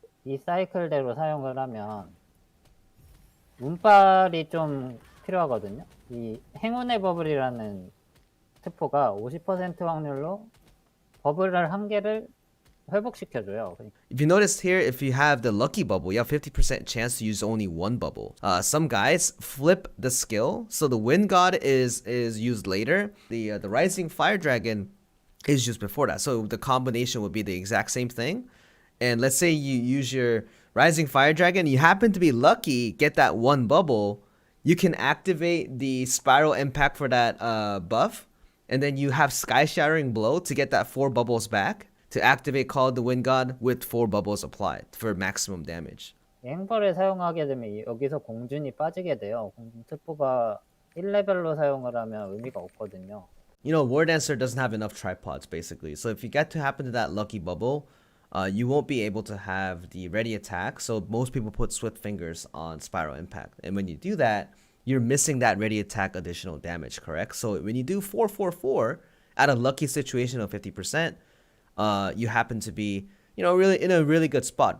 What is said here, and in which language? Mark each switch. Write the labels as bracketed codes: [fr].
[ko] 이 사이클대로 사용을 하면 운빨이 좀 필요하거든요. 이 행운의 버블이라는 특포가 50% 확률로 버블을 한 개를 회복시켜줘요. [en] If you notice here, if you have the lucky bubble, you have 50% chance to use only one bubble. Some guys flip the skill, so the Wind God is used later. The Rising Fire Dragon is used before that. So the combination would be the exact same thing. And let's say you use your Rising Fire Dragon, you happen to be lucky, get that one bubble, you can activate the Spiral Impact for that buff, and then you have Sky Shattering Blow to get that 4 bubbles back, to activate Call of the Wind God with 4 bubbles applied for maximum damage. [ko] 행벌을 사용하게 되면 여기서 공준이 빠지게 돼요. 공준 특포가 1레벨로 사용을 하면 의미가 없거든요. [en] You know, Wardancer doesn't have enough tripods, basically. So if you get to happen to that lucky bubble, you won't be able to have the Ready Attack. So most people put Swift Fingers on Spiral Impact. And when you do that, you're missing that Ready Attack additional damage, correct? So when you do 4-4-4 at a lucky situation of 50%, you happen to be, really in a really good spot.